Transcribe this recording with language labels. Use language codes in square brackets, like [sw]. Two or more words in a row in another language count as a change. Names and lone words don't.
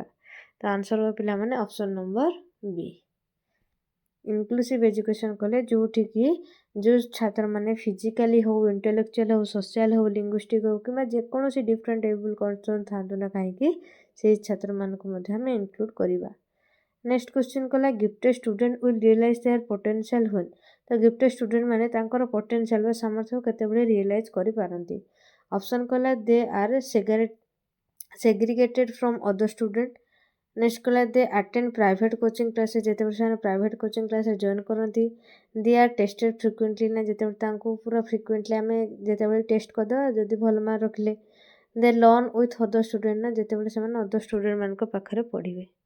[or] ତ ଆନ୍ସର ହେବ ପିଲାମାନେ [en] option number B, inclusive education [or] କଲେ ଯେଉଁଠିକି ଯେଉଁ ଛାତ୍ରମାନେ ଫିଜିକାଲି ହଉ, ଇଣ୍ଟେଲେକ୍ଚୁଆଲ ହଉ, ସୋସିଆଲ ହଉ, ଲିଙ୍ଗୁଇଷ୍ଟିକ୍ ହଉ କିମ୍ବା ଯେକୌଣସି [en] different able condition [or] ଥାନ୍ତୁ ନା କାହିଁକି ସେଇ ଛାତ୍ରମାନଙ୍କୁ ମଧ୍ୟ ଆମେ ଇନକ୍ଲୁଡ୍ କରିବା। [en] next question କଲା gifted student will realize their potential when. [or] ତ [en] gifted student [or] ମାନେ ତାଙ୍କର ପୋଟେନ୍ସିଆଲ ବା ସାମର୍ଥ୍ୟକୁ କେତେବେଳେ ରିଏଲାଇଜ୍ କରିପାରନ୍ତି? [en] ଅପସନ୍ କଲା they are segregated from other student। ନେକ୍ସଟ କଲା they attend private coaching classes, [or] ଯେତେବେଳେ ସେମାନେ ପ୍ରାଇଭେଟ୍ କୋଚିଂ କ୍ଲାସରେ ଜଏନ୍ କରନ୍ତି। [en] they are tested frequently, [or] ନା ଯେତେବେଳେ ତାଙ୍କୁ ପୁରା ଫ୍ରିକ୍ୱେଣ୍ଟଲି ଆମେ ଯେତେବେଳେ ଟେଷ୍ଟ କରିଦେବା ଯଦି ଭଲ ମାର୍କ ରଖିଲେ। [en] they learn with other student, [or] ନା ଯେତେବେଳେ ସେମାନେ [en] other student [or] ମାନଙ୍କ ପାଖରେ ପଢ଼ିବେ।